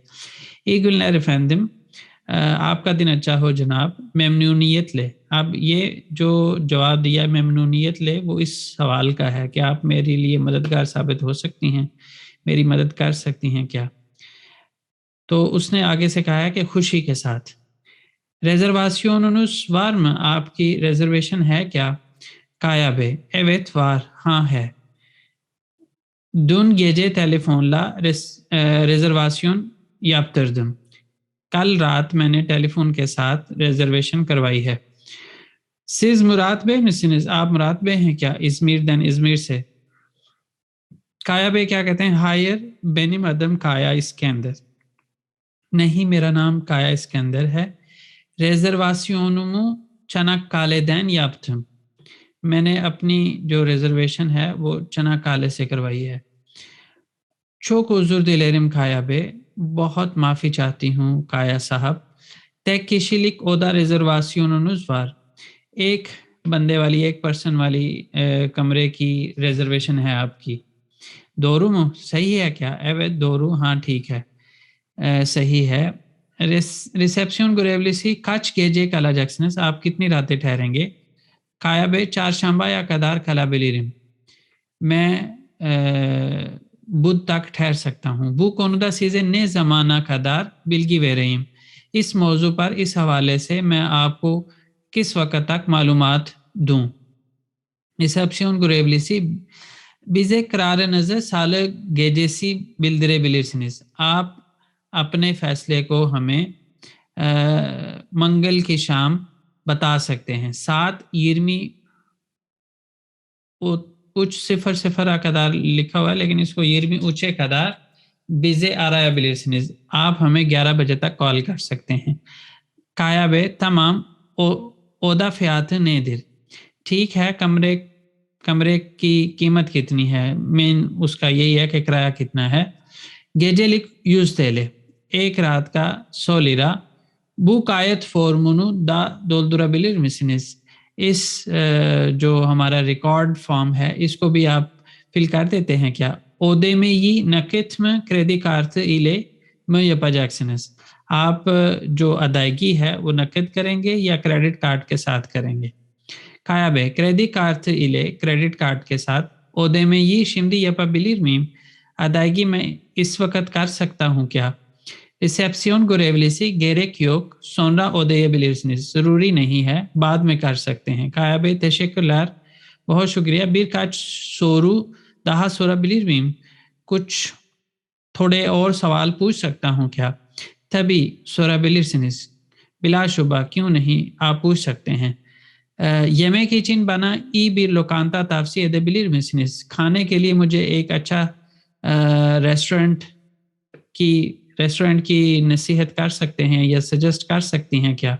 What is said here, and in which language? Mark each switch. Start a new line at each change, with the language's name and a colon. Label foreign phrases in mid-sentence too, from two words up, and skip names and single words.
Turkish: İyi günler efendim,
Urdu: آپ کا دن اچھا ہو جناب. ممنونیت لے، اب یہ جو جواب دیا ہے ممنونیت لے وہ اس سوال کا ہے کہ آپ میرے لیے مددگار ثابت ہو سکتی ہیں، میری مدد کر سکتی ہیں کیا. تو اس نے آگے سے کہا ہے کہ خوشی کے ساتھ.
Turkish: Reservationunuz var mı?
Urdu: आपकी reservation है क्या?
Turkish: Kaya Bey, evet var,
Urdu: ہاں ہے.
Turkish: Dün gece telefonla rezervasyon yaptırdım.
Urdu: کل رات میں نے ٹیلیفون کے ساتھ ریزرویشن کروائی ہے.
Turkish: Siz Murat Bey misiniz?
Urdu: آپ مراد Bey ہیں کیا? İzmir'den, İzmir سے۔ کایا Bey کیا کہتے ہیں?
Turkish: Hayır, benim adım Kaya İskender.
Urdu: نہیں، میرا نام کایا İskender ہے.
Turkish: Rezervasyonumu Çanakkale'den yaptım.
Urdu: میں نے اپنی جو ریزرویشن ہے وہ چناکالے سے کروائی ہے.
Turkish: Çok özür dilerim Kaya Bey.
Urdu: بہت معافی چاہتی ہوں کایا صاحب.
Turkish: tek kişilik oda rezervasyonunuz var.
Urdu: ایک بندے والی، ایک پرسن والی کمرے کی ریزرویشن ہے آپ کی.
Turkish: doğru mu?
Urdu: صحیح ہے کیا?
Turkish: evet doğru,
Urdu: ہاں ٹھیک ہے. صحیح ہے.
Turkish: रिसेप्शन görevlisi kaç gece kalacaksınız?
Urdu: آپ کتنی راتیں ٹھہریں گے?
Turkish: Kaya Bey, çarşambaya kadar kalabilirim.
Urdu: میں بدھ تک ٹھہر سکتا ہوں.
Turkish: Bu konuda size ne zamana kadar bilgi vereyim?
Urdu: اس موضوع پر اس حوالے سے میں آپ کو کس وقت تک معلومات دوں?
Turkish: Resepsiyon görevlisi, bize kararınızı salı gecesi bildirebilirsiniz.
Urdu: آپ اپنے فیصلے کو ہمیں منگل کی شام بتا سکتے ہیں.
Turkish: 7:20 uç 00'a kadar
Urdu: لکھا ہوا ہے، لیکن اس کو
Turkish: 23'e kadar bize arayabilirsiniz.
Urdu: آپ ہمیں 11 بجے تک کال کر سکتے ہیں. کایا بے,
Turkish: tamam, oda fiyatı nedir?
Urdu: ٹھیک ہے، کمرے کی قیمت کتنی ہے? مین اس کا یہی ہے کہ کرایہ کتنا ہے.
Turkish: Gecelik 100 TL.
Urdu: ایک رات کا 100 lira.
Turkish: Bu kayıt formunu da doldurabilir misiniz?
Urdu: اس جو ہمارا
English: record form
Urdu: ہے اس کو بھی آپ فل کر دیتے ہیں کیا?
Turkish: ödemeyi nakit mi, kredi kartı ile mi yapacaksınız?
Urdu: آپ جو ادائیگی ہے وہ نقد کریں گے یا
English: credit card
Urdu: کے ساتھ کریں گے?
Turkish: Kaya Bey, kredi kartı ile kredi kart
Urdu: کے ساتھ.
Turkish: ödemeyi şimdi yapabilir miyim?
Urdu: ادائیگی میں اس وقت کر سکتا ہوں کیا?
Turkish: रिसेप्शन görevlisi, gerek yok, sonra ödeyebilirsiniz.
Urdu: Zaruri نہیں ہے، بعد میں کر سکتے ہیں.
Turkish: Kaya Bey, teşekkürler,
Urdu: بہت شکریہ.
Turkish: birkaç soru daha sorabilir miyim?
Urdu: کچھ تھوڑے اور سوال پوچھ سکتا ہوں کیا?
Turkish: tabii sorabilirsiniz.
Urdu: بلاشبہ، کیوں نہیں، آپ پوچھ سکتے ہیں.
Turkish: yemek için bana iyi bir lokanta tavsiye edebilir misiniz?
Urdu: کھانے کے لیے مجھے ایک اچھا ریسٹورنٹ کی نصیحت کر سکتے ہیں یا سجیسٹ کر سکتی ہیں کیا?